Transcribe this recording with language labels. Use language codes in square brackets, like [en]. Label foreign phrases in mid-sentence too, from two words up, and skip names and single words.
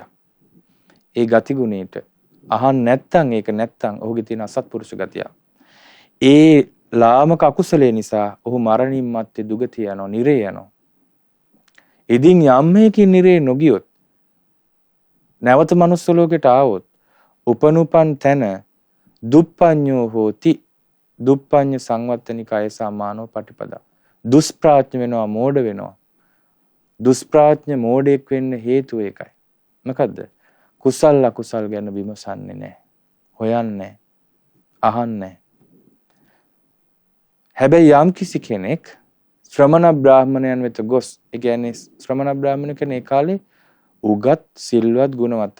[si] ඒ ගති ගුණයට අහන්න නැත්තම් ඒක නැත්තම් ඔහුගේ තියෙන අසත්පුරුෂ ගතියක්. ඒ ලාමක අකුසලයේ නිසා ඔහු මරණින් මත්තේ දුගතිය යනවා, නිරේ යනවා. ඉදින් යම් මේකින් නිරේ නොගියොත් නැවත මනුස්ස ලෝකයට ආවොත් උපනුපන් තැන [pi] දුප්පඤ්ඤෝ හෝති. දුප්පඤ්ඤ සංවත්තනිකය සමානෝ පටිපදා. [si] දුෂ්ප්‍රාඥ වෙනවා, මෝඩ වෙනවා. දුෂ්ප්‍රාඥ මෝඩෙක් වෙන්න හේතුව ඒකයි. මොකද්ද? කුසල් අකුසල් ගැන විමසන්නේ නැහැ. හොයන්නේ, අහන්නේ. හැබැයි යම් කිසි කෙනෙක් ශ්‍රමණ බ්‍රාහ්මණයන් වෙත ගොස්, ඒ කියන්නේ ශ්‍රමණ බ්‍රාහ්මණ කෙනේ කාලේ උගත්, සිල්වත්, ගුණවත්.